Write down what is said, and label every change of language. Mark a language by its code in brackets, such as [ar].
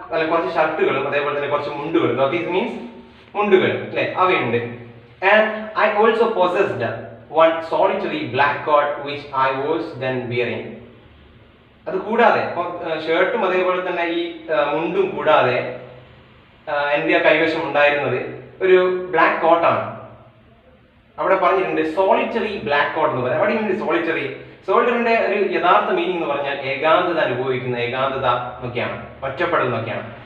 [ml] കുറച്ച് ഷർട്ടുകളും അതേപോലെ തന്നെ കുറച്ച് മുണ്ടുകളും. Dhotis means മുണ്ടുകൾ അല്ലേ, അവയുണ്ട്. [en] And I also possessed one solitary black coat which I was then wearing. [ml] അത് കൂടാതെ ഷർട്ടും അതേപോലെ തന്നെ ഈ മുണ്ടും കൂടാതെ എൻ്റെ കൈവശം ഉണ്ടായിരുന്നത് ഒരു ബ്ലാക്ക് കോട്ടാണ്. അവിടെ പറഞ്ഞിട്ടുണ്ട് സോളിറ്ററി ബ്ലാക്ക് കോട്ട് എന്ന് പറയാം. അവിടെ സോളിറ്ററി സോൾട്ടറിന്റെ ഒരു യഥാർത്ഥ മീനിങ് എന്ന് പറഞ്ഞാൽ ഏകാന്തത അനുഭവിക്കുന്ന, ഏകാന്തത എന്നൊക്കെയാണ്, ഒറ്റപ്പെടൽ എന്നൊക്കെയാണ്.